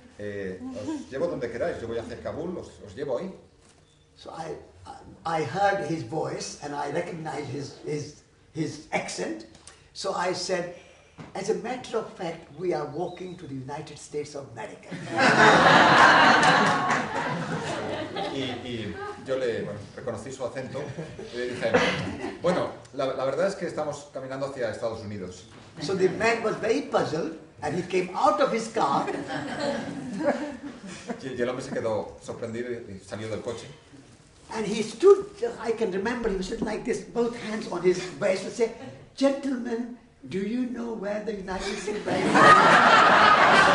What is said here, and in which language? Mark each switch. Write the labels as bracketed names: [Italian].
[Spanish] Os llevo donde queráis, yo voy hacia Kabul, os llevo ahí. [English] So I heard his voice and I recognized his accent. So I said, "As a matter of fact, we are walking to the United States of America." [Spanish] Y yo reconocí su acento y le dije, bueno, la verdad es que estamos caminando hacia Estados Unidos. [English] So the man was very puzzled and he came out of his car. [Spanish] Y el hombre se quedó sorprendido y salió del coche. [English] And he stood, I can remember, he stood like this, both hands on his waist, and said, "Gentlemen, do you know where the United States of America